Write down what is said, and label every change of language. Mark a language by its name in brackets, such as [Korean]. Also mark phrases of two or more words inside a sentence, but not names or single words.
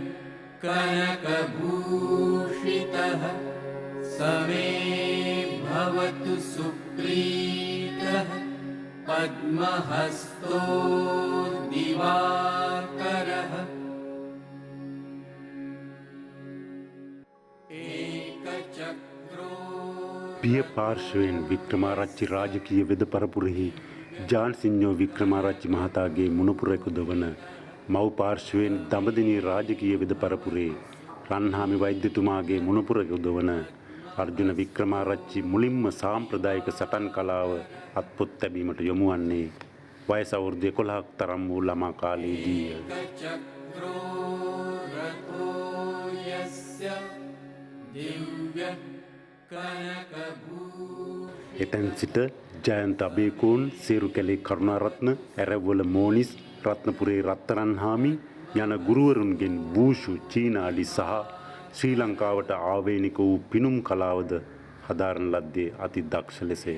[Sanskrit] कनकभूषितः समे भवतु सुप्रीतः पद्महस्तो दिवाकरः एकचक्रो [Sinhala] පිය පාර්ශවයෙන් වික්‍රමාරච්චි රාජකීය වෙද පරපුරෙහි ජාන්සිඤ්ඤෝ වික්‍රමාරච්චි මහතාගේ මුණුපුරෙකුද වන මව් පාර්ශවයෙන් දඹදිවි රාජකීය වෙද පරපුරේ රන්හාමි වෛද්‍යතුමාගේ මුණුපුරෙකුද වන අර්ජුන වික්‍රමාරච්චි මුලින්ම සාම්ප්‍රදායික සටන් කලාව අත්පොත් තැබීමට යොමු වන්නේ වයස අවුරුදු 11ක් තරම් වූ ළමා කාලයේදීය. [Sanskrit] एकचक्रो रथो यस्य दिव्य [Sinhala] එතැන් සිට ජයන්ත අබේකෝන් සේරුකැලේ කරුණාරත්න ඇරවල මෝනිස් රත්නපුරේ රත්තරන්හාමි යන ගුරුවරුන්ගෙන් වූෂු චීනාලි සහ ශ්‍රී ලංකාවට ආවේනික වූ පිනුම් කලාවද හදාරන ලද්දේ අති දක්ෂ ලෙසය.